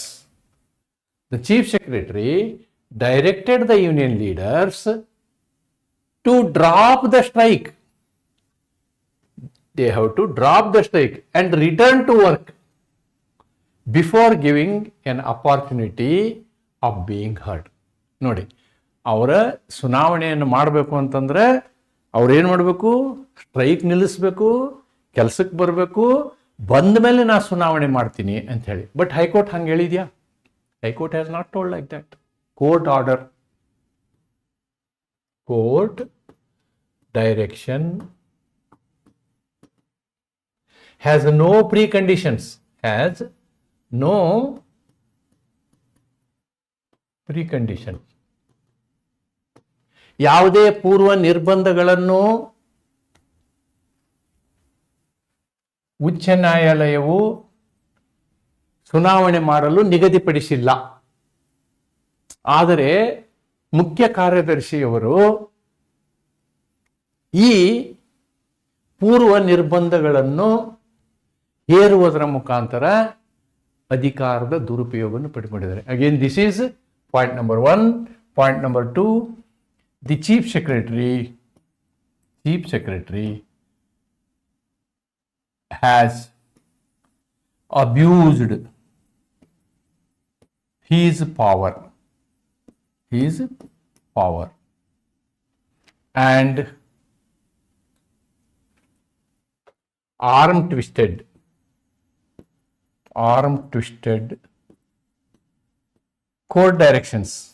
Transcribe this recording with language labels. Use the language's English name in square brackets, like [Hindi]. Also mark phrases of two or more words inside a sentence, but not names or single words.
[English] The Chief Secretary directed the union leaders to drop the strike. They have to drop the strike and return to work before giving an opportunity of being heard. [Kannada] ನೋಡಿ, ಅವರ ಸುನಾವಣೆಯನ್ನು ಮಾಡಬೇಕು ಅಂತಂದ್ರೆ ಅವ್ರೇನು ಮಾಡಬೇಕು? ಸ್ಟ್ರೈಕ್ ನಿಲ್ಲಿಸಬೇಕು, ಕೆಲಸಕ್ಕೆ ಬರಬೇಕು, ಬಂದ ಮೇಲೆ ನಾ ಸುನಾವಣೆ ಮಾಡ್ತೀನಿ ಅಂತ ಹೇಳಿ. [English] But High Court [Kannada] ಹಂಗೆ ಹೇಳಿದ್ಯಾ? [English] High Court has not told like that. court order, court direction has no preconditions. Has no preconditions. [Kannada] ಯಾವುದೇ ಪೂರ್ವ ನಿರ್ಬಂಧಗಳನ್ನು ಉಚ್ಚ ನ್ಯಾಯಾಲಯವು ಸುನಾವಣೆ ಮಾಡಲು ನಿಗದಿಪಡಿಸಿಲ್ಲ. ಆದರೆ ಮುಖ್ಯ ಕಾರ್ಯದರ್ಶಿಯವರು ಈ ಪೂರ್ವ ನಿರ್ಬಂಧಗಳನ್ನು ಹೇರುವುದರ ಮುಖಾಂತರ ಅಧಿಕಾರದ ದುರುಪಯೋಗವನ್ನು ಪಡೆದುಕೊಂಡಿದ್ದಾರೆ. [English] Again this is point number 1. Point number 2, the Chief Secretary has abused his power and arm twisted court directions.